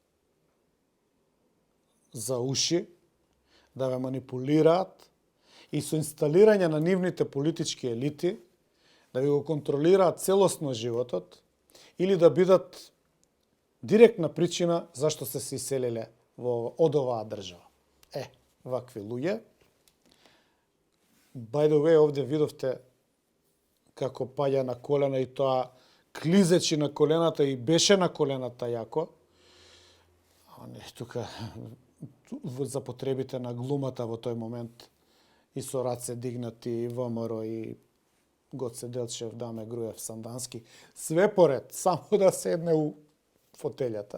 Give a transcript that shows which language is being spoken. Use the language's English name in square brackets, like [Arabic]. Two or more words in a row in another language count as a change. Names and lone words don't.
[Macedonian] за уши, да ве манипулираат и со инсталирање на нивните политички елити да ви го контролираат целосно животот или да бидат директна причина зашто се се иселиле од оваа држава. Вакви луѓе. [English] By the way, [Macedonian] овде видовте како паѓа на колена и тоа клизечи на колената и беше на колената јако. Не, тука за потребите на глумата во тој момент и со раце дигнати и ВМРО и Гоце Делчев, Даме Груев, Сандански, све поред, само да седне у фотелјата.